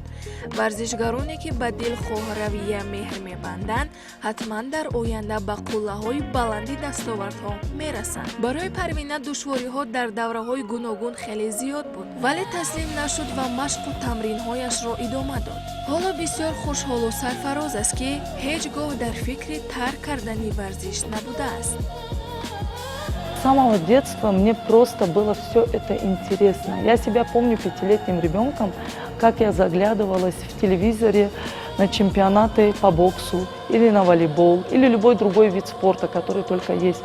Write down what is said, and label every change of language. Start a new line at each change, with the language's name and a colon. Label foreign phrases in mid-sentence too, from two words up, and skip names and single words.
Tajik: варзишгароне ки ба дилхоҳравия меҳр мебанданд, ҳатман дар оянда ба қуллаҳои баланди дастовардҳо мерасанд. барои Парвина душвориҳо дар давраҳои гуногун хеле зиёд буд, вале таслим нашуд ва машқу тамринҳояшро идома дод. ҳоло бисёр хушҳолу сарфароз аст, ки ҳеҷ гоҳ дар фикри тарк кардани варзиш набудааст.
Russian: С самого детства мне просто было все это интересно. Я себя помню 5-летним ребенком, как я заглядывалась в телевизоре на чемпионаты по боксу или на волейбол, или любой другой вид спорта, который только есть.